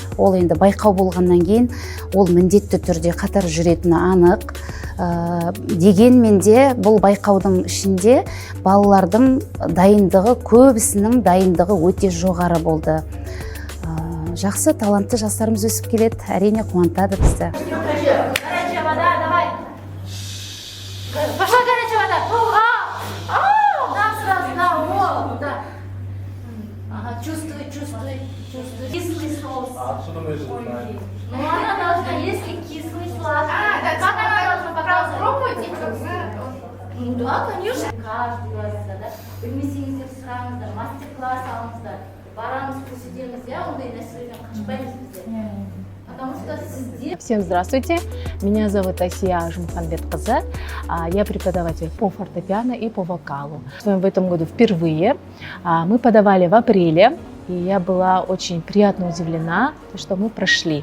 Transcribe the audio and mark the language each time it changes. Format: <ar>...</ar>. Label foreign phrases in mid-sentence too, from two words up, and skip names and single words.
<kk>Ол енді байқау болғаннан кейін ол міндетті түрде қатар жүретіні анық. Дегенмен де бұл байқаудың ішінде балалардың дайындығы, көбісінің дайындығы өте жоғары болды. Жақсы, талантты жастарымыз өсіп келеді, әрине қуантады бізді.</kk> <ru>Пошла горячая вода. Да, сразу, да, вот, да. Ага, чувствуй. Кислый соус. Ну, она должна, если кислый, сладкий. Да, как она должна показать? Пробуйте. Ну, да, конечно. Каждый раз, да.</ru> <kk>Білмесеңіздер сұраңыздар, мастер-класс алыңыздар. Барамыз, көрсетеміз, ондай нәрселерден қашпаймыз біздер.</kk> <ru>Всем здравствуйте, меня зовут Асия Жумханбет-Кызы, я преподаватель по фортепиано и по вокалу. В этом году впервые мы подавали в апреле, и я была очень приятно удивлена, что мы прошли.</ru>